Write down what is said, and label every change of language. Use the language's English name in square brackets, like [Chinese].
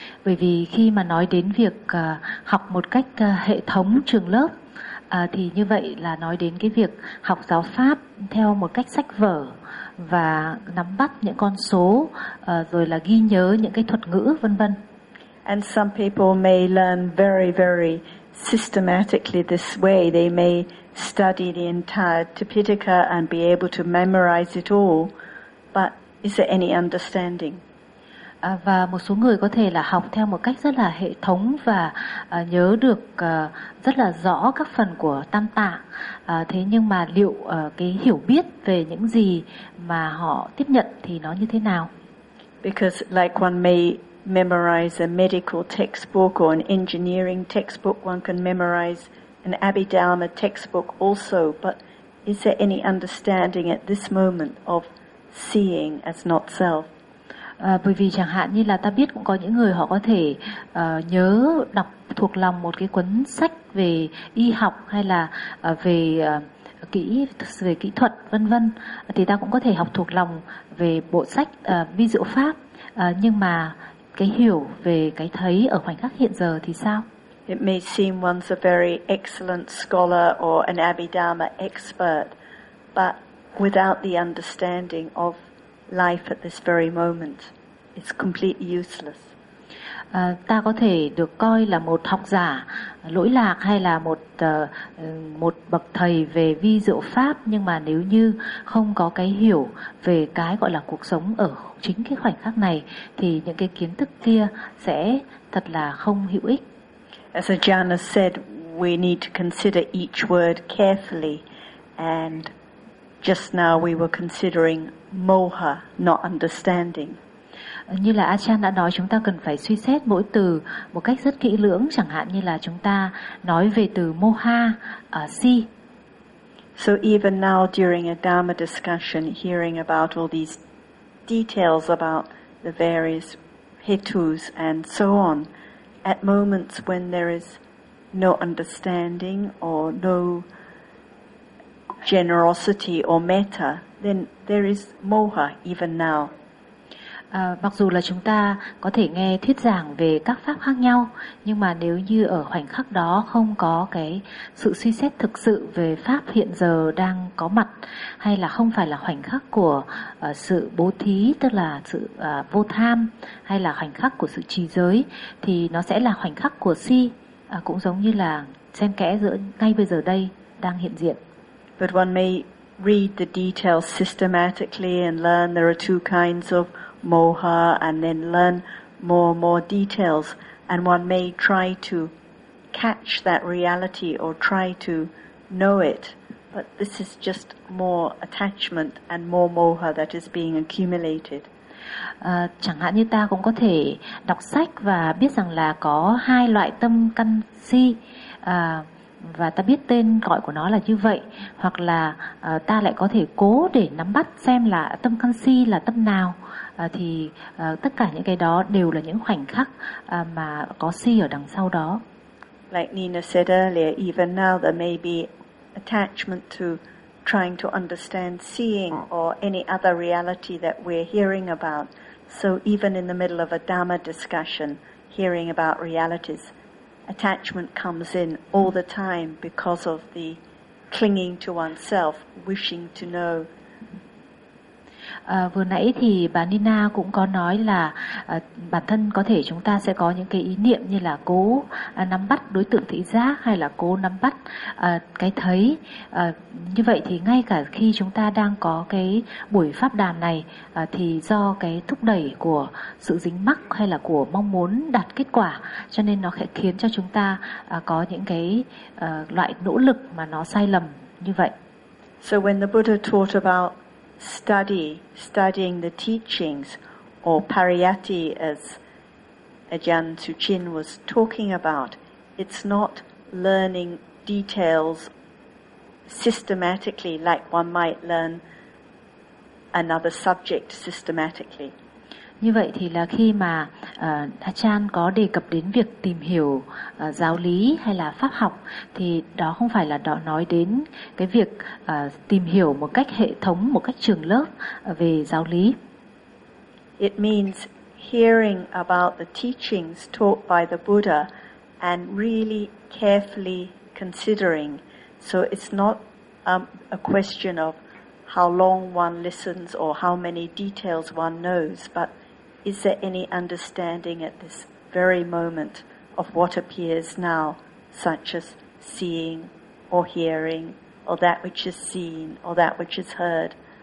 [Vietnamese] Bởi vì khi mà nói đến việc học một cách hệ thống trường lớp thì như vậy là nói đến cái việc học giáo pháp theo một cách sách vở và nắm bắt những con số rồi là ghi nhớ những cái thuật ngữ vân vân. [English] And some people may learn very very systematically this way. They may study the entire Tipitaka and be able to memorize it all. But is there any understanding? [Vietnamese] Và một số người có thể là học theo một cách rất là hệ thống và nhớ được rất là rõ các phần của tam tạng. Thế nhưng mà liệu cái hiểu biết về những gì mà họ tiếp nhận thì nó như thế nào? [English] Because like one may memorize a medical textbook or an engineering textbook, one can memorize an Abhidharma textbook also. But is there any understanding at this moment of seeing as not self? [Vietnamese] Bởi vì chẳng hạn như là ta biết cũng có những người họ có thể nhớ đọc thuộc lòng một cái cuốn sách về y học hay là về kỹ thuật vân vân, thì ta cũng có thể học thuộc lòng về bộ sách vi diệu pháp, nhưng mà cái hiểu về cái thấy ở khoảnh khắc hiện giờ thì sao? [English] It may seem one's a very excellent scholar or an Abhidharma expert, but without the understanding of life at this very moment, it's completely useless. [Vietnamese] Ta có thể được coi là một học giả lỗi lạc hay là một một bậc thầy về vi diệu pháp, nhưng mà nếu như không có cái hiểu về cái gọi là cuộc sống ở chính cái khoảnh khắc này thì những cái kiến thức kia sẽ thật là không hữu ích. [English] As Ajahn said, we need to consider each word carefully, and just now we were considering moha, not understanding. [Vietnamese] Như là Ajahn đã nói, chúng ta cần phải suy xét mỗi từ một cách rất kỹ lưỡng, chẳng hạn như là chúng ta nói về từ moha ở si. [English] So even now during a Dharma discussion, hearing about all these details about the various hetus and so on, at moments when there is no understanding or no generosity or metta, then there is moha even now. [Vietnamese] Mặc dù là chúng ta có thể nghe thuyết giảng về các pháp khác nhau, nhưng mà nếu như ở khoảnh khắc đó không có cái sự suy xét thực sự về pháp hiện giờ đang có mặt, hay là không phải là khoảnh khắc của sự bố thí, tức là sự vô tham, hay là khoảnh khắc của sự trì giới, thì nó sẽ là khoảnh khắc của si, cũng giống như là xen kẽ giữa ngay bây giờ đây đang hiện diện. [English] But one may read the details systematically and learn there are two kinds of moha, and then learn more details, and one may try to catch that reality or try to know it, but this is just more attachment and more moha that is being accumulated. [Vietnamese] Chẳng hạn như ta cũng có thể đọc sách và biết rằng là có hai loại tâm căn si, và ta biết tên gọi của nó là như vậy, hoặc là ta lại có thể cố để nắm bắt xem là tâm căn si là tâm nào. Thì tất cả những cái đó đều là những khoảnh khắc mà có si ở đằng sau đó. [English] Like Nina said earlier, even now there may be attachment to trying to understand seeing or any other reality that we're hearing about. So even in the middle of a Dhamma discussion, hearing about realities, attachment comes in all the time because of the clinging to oneself, wishing to know. [Vietnamese] Vừa nãy thì bà Nina cũng có nói là bản thân có thể chúng ta sẽ có những cái ý niệm như là cố nắm bắt đối tượng thị giác, hay là cố nắm bắt cái thấy. Như vậy thì ngay cả khi chúng ta đang có cái buổi pháp đàm này, thì do cái thúc đẩy của sự dính mắc hay là của mong muốn đạt kết quả, cho nên nó sẽ khiến cho chúng ta có những cái loại nỗ lực mà nó sai lầm như vậy. [English] So when the Buddha taught about studying the teachings, or pariyatti as Ajahn Suchin was talking about, it's not learning details systematically like one might learn another subject systematically. [Vietnamese] Như vậy thì là khi mà Ajahn có đề cập đến việc tìm hiểu giáo lý hay là pháp học, thì đó không phải là đó nói đến cái việc tìm hiểu một cách hệ thống, một cách trường lớp về giáo lý. [English] It means hearing about the teachings taught by the Buddha and really carefully considering. So it's not a question of how long one listens or how many details one knows, but is there any understanding at this very moment of what appears now, such as seeing or hearing, or that which is seen or that which is heard?